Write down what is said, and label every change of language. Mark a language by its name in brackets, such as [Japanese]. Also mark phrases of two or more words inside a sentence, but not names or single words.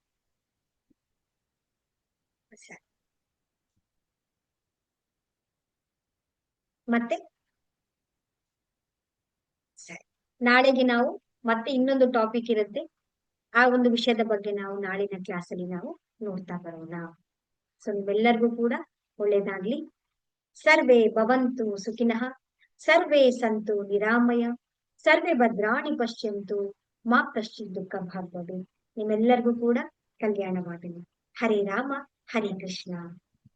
[Kannada] ಮತ್ತೆ ಸರಿ, ನಾಳೆಗೆ ನಾವು ಮತ್ತೆ ಇನ್ನೊಂದು ಟಾಪಿಕ್ ಇರುತ್ತೆ, ಆ ಒಂದು ವಿಷಯದ ಬಗ್ಗೆ ನಾವು ನಾಳಿನ ಕ್ಲಾಸ್ ಅಲ್ಲಿ ನಾವು ನೋಡ್ತಾ ಬರೋಣ. ಸೊ ನಿಮ್ಮೆಲ್ಲರಿಗೂ ಕೂಡ ಒಳ್ಳೇದಾಗ್ಲಿ. [Sanskrit] ಸರ್ವೇ ಭವಂತು ಸುಖಿನಃ, ಸರ್ವೇ ಸಂತು ನಿರಾಮಯ, ಸರ್ವೇ ಭದ್ರಾಣಿ ಪಶ್ಯಂತು ಮಾ ಕಶ್ಚಿತ್ ದುಃಖ ಭಾಗ್ ಭವೇತ್. [Kannada] ನಿಮ್ಮೆಲ್ಲರಿಗೂ ಕೂಡ ಕಲ್ಯಾಣವಾಗಲಿ. [Sanskrit] ಹರೇ ರಾಮ ಹರೇ ಕೃಷ್ಣ.